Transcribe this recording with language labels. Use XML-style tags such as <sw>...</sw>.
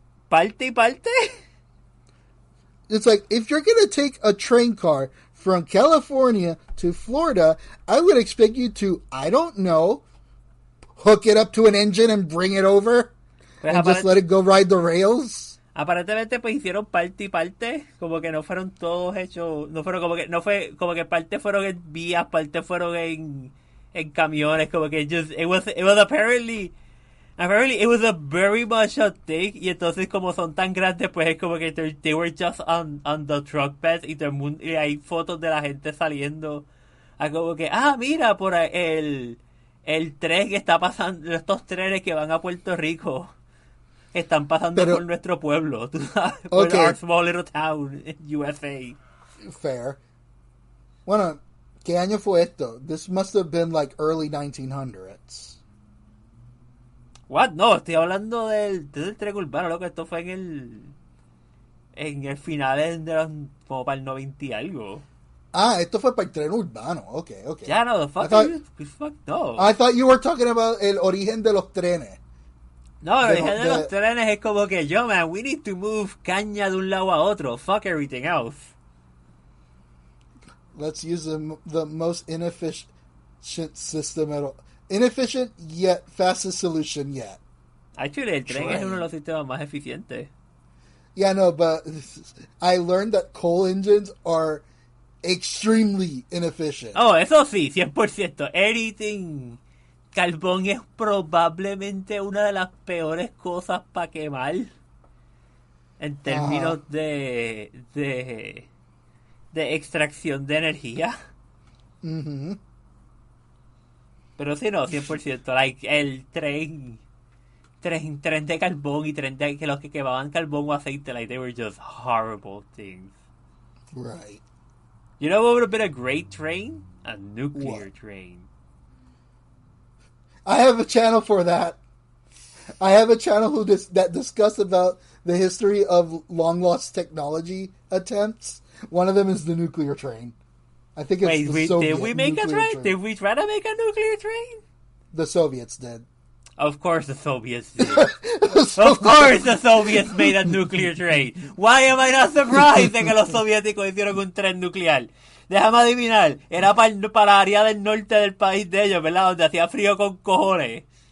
<es>Parte y parte.</es> <en>It's like, if you're going to take a train car from California to Florida, I would expect you to, I don't know, hook it up to an engine and bring it over Pues and just let it go ride the rails.</en> <es>Aparentemente pues hicieron parte y parte, como que no fueron todos hechos, no fue como que parte fueron en vías, parte fueron en camiones, como que</es> <en>it was apparently it was a very much a thing,</en> <es>y entonces como son tan grandes pues es como que</es> <en>they were just on the truck beds</en> <es>y todo el mundo, y hay fotos de la gente saliendo a como que mira por el tren que está pasando, estos trenes que van a Puerto Rico están pasando por nuestro pueblo, tú sabes, por</es> <en>our small little town in USA.</en> <es>Fair. Bueno, ¿qué año fue esto?</es> <en>This must have been like early 1900s. What?</en> <es>No, estoy hablando del tren urbano, loco. Esto fue en el final de los, como para el 90 y algo. Esto fue para el tren urbano.</es> <en>Okay. Yeah, no, the fuck, no. I thought you were talking about</en> <es>el origen de los trenes. No, el origen de los trenes es como que, yo,</es> <en>man, we need to move</en> <es>caña de un lado a otro.</es> <en>Fuck everything else. Let's use the most inefficient system at all. Inefficient yet fastest solution yet.</en> <es>Actually, el tren es uno de los sistemas más eficientes.</es> <en>Yeah, no, but I learned that coal engines are extremely inefficient.</en> <es>Oh, eso sí, 100%. Anything. Carbón es probablemente una de las peores cosas para quemar. En términos de extracción de energía. Mm-hmm. Pero sí, no, 100%. Like, el tren de carbón y tren de que los que quemaban carbón o aceite, like,</es> <en>they were just horrible things. Right. You know what would have been a great train? A nuclear train. I have a channel for that. I have a channel that discuss about the history of long lost technology attempts. One of them is the nuclear train. I think it's the Soviet did we make a train? Did we try to make a nuclear train? The Soviets did. Of course the Soviets did. Of course the Soviets made a nuclear train. Why am I not surprised</en> <es>de que los soviéticos hicieron un tren nuclear? Déjame adivinar, era para la área del norte del país de ellos, ¿verdad? Donde hacía frío con cojones.</es>